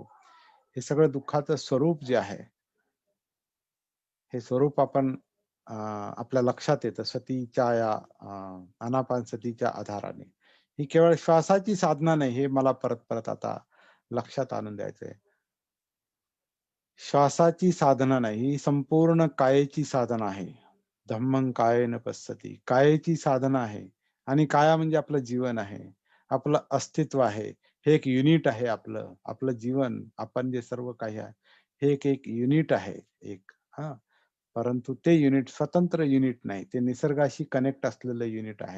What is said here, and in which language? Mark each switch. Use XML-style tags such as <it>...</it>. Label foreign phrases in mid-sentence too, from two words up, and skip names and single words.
<mr>हे सगळं दुःखाचं स्वरूप जे आहे, हे स्वरूप आपण आपल्या लक्षात येतं सतीच्या या आनापानसतीच्या आधाराने. ही केवळ श्वासाची साधना नाही, हे मला परत-परत आता लक्षात आणून द्यायचंय. श्वासाची साधना नाही, ही संपूर्ण कायेची साधना आहे.</mr> <pi>धम्मं कायेन पश्यति.</pi> <mr>कायेची साधना आहे आणि काया म्हणजे आपलं जीवन आहे. आपलं अस्तित्व आहे. हे एक युनिट आहे आपलं. आपलं जीवन, आपण जे सर्व काही आहे, हे एक युनिट आहे एक. हां. परंतु ते युनिट स्वतंत्र युनिट नाही. ते निसर्गाशी कनेक्ट असलेलं युनिट आहे.</mr>